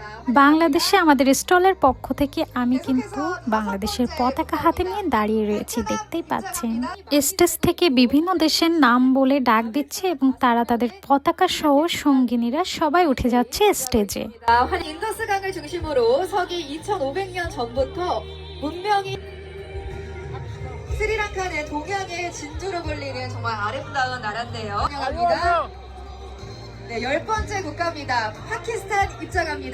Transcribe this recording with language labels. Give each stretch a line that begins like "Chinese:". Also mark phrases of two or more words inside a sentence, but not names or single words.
Bangla: বাংলাদেশে আমাদের স্টলের পক্ষ থেকে আমি কিন্তু বাংলাদেশের পতাকা হাতে নিয়ে দাঁড়িয়ে রয়েছি, দেখতেই পাচ্ছেন। স্টেজ থেকে বিভিন্ন দেশের নাম বলে ডাক দিচ্ছে এবং তারা তাদের পতাকা সহ সঙ্গিনীরা সবাই উঠে যাচ্ছে স্টেজে।
Korean: 인더스강을 중심으로 서기 2500년 전부터 문명이 스리랑카는 동양의 진주로 불리는 정말 아름다운 나라인데요. 환영합니다. 네, 10번째 국가입니다. 파키스탄 입장합니다.